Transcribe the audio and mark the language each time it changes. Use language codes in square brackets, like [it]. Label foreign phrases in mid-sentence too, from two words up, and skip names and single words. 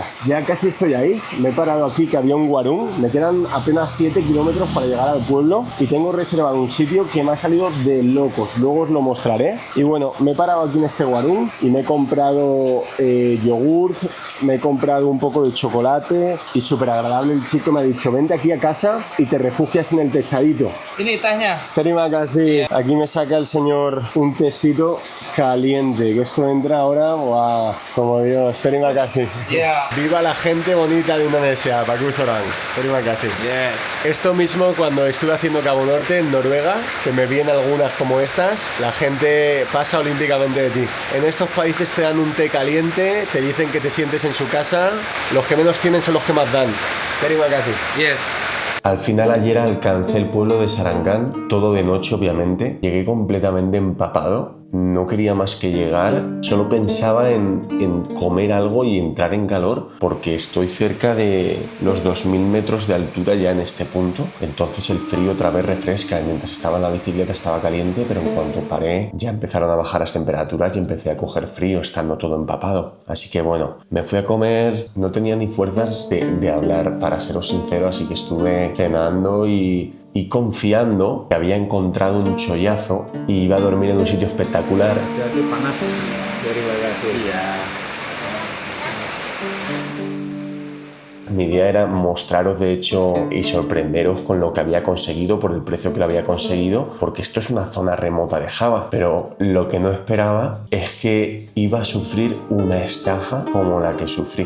[es] Ya casi estoy ahí, me he parado aquí que había un warung, me quedan apenas 7 kilómetros para llegar al pueblo y tengo reservado un sitio que me ha salido de locos, luego os lo mostraré. Y bueno, me he parado aquí en este warung y me he comprado yogurt, me he comprado un poco de chocolate y súper agradable. El chico me ha dicho, vente aquí a casa y te refugias en el techadito. [id] Ini tehnya. Terima kasih. [es] Aquí me saca el señor un tecito caliente, que esto entra ahora, ¡buah! Como Dios. [id] Terima kasih. [en] Yeah. [es] Viva la gente bonita de Indonesia, [id] Bagus orang. Terima kasih. [en] Yes. [es] Esto mismo cuando estuve haciendo Cabo Norte en Noruega, que me vi en algunas como estas, la gente pasa olímpicamente de ti. En estos países te dan un té caliente, te dicen que te sientes en su casa, los que menos tienen son los que más dan. [id] Terima kasih. [en] Yes. [es] Al final ayer alcancé el pueblo de Sarangani, todo de noche obviamente. Llegué completamente empapado no quería más que llegar, solo pensaba en comer algo y entrar en calor, porque estoy cerca de los 2000 metros de altura ya en este punto, entonces el frío otra vez refresca. Mientras estaba en la bicicleta estaba caliente, pero en cuanto paré ya empezaron a bajar las temperaturas y empecé a coger frío estando todo empapado. Así que bueno, me fui a comer, no tenía ni fuerzas de hablar, para seros sincero, así que estuve cenando y confiando que había encontrado un chollazo y iba a dormir en un sitio espectacular. [id] Jadi panas dari bagasi. [es] Mi idea era mostraros, de hecho, y sorprenderos con lo que había conseguido, por el precio que lo había conseguido, porque esto es una zona remota de Java, pero lo que no esperaba es que iba a sufrir una estafa como la que sufrí.